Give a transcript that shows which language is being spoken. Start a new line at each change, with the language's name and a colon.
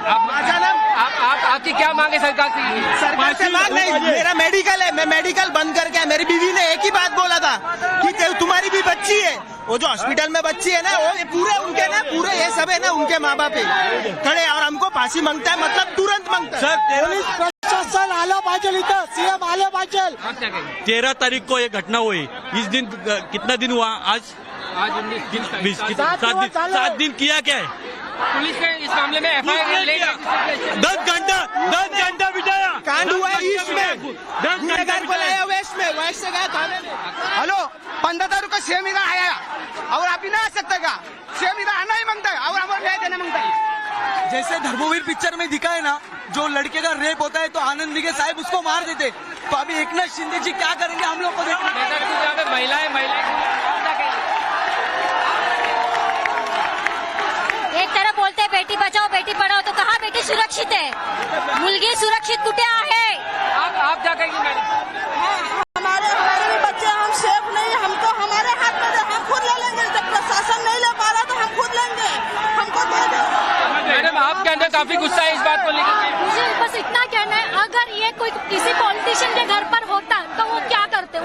Hindi: आपकी क्या मांग है सरकार से? सरकार से मांग नहीं, मेरा मेडिकल है, मैं मेडिकल बंद करके, मेरी बीवी ने एक ही बात बोला था कि तुम्हारी भी बच्ची है, वो जो हॉस्पिटल में बच्ची है ना, वो पूरे उनके ना, पूरे ये सब है ना उनके माँ बाप खड़े और हमको फांसी मांगता है, मतलब तुरंत मांगता है।
Marathi: पुलिस प्रशासन आलं पाहिजे, इथं सीएम आलं पाहिजे।
Hindi: 13 तारीख को ये घटना हुई। इस दिन कितना दिन हुआ? आज 7 दिन किया क्या है पुलिस ने इस मामले में एफआईआर 10 घंटा बिताया। कांड हुआ है ईस्ट में, गुनेगार को लाया वेस्ट में, वेस्ट से गया थाने में। हेलो, 15 तारीख को सीएम इधर आया और आप ही ना आ सकते का? सीएम इधर आना ही मांगता है और हमारे न्याय देना मांगता है। जैसे धर्मवीर पिक्चर में दिखा है ना, जो लड़के का रेप होता है तो आनंद निगे साहब उसको मार देते, तो अभी एकनाथ शिंदे जी क्या करेंगे हम लोग को देखना। महिलाएं एक तरफ बोलते हैं बेटी बचाओ बेटी पढ़ाओ, तो कहाँ बेटी सुरक्षित है?
Marathi: मुलगी सुरक्षित कुठे आहे?
Hindi: आप क्या कहेंगे मैडम? हमारे भी बच्चे, हम सेफ नहीं, हमको हमारे हाथ में हम खुद ले लेंगे। जब प्रशासन नहीं ले पा रहा तो हम खुद लेंगे, हमको दे दो। मैडम, आपके अंदर काफी गुस्सा है इस बात को लेकर। मुझे बस इतना कहना है, अगर ये कोई किसी पॉलिटिशियन के घर पर होता तो वो क्या करते?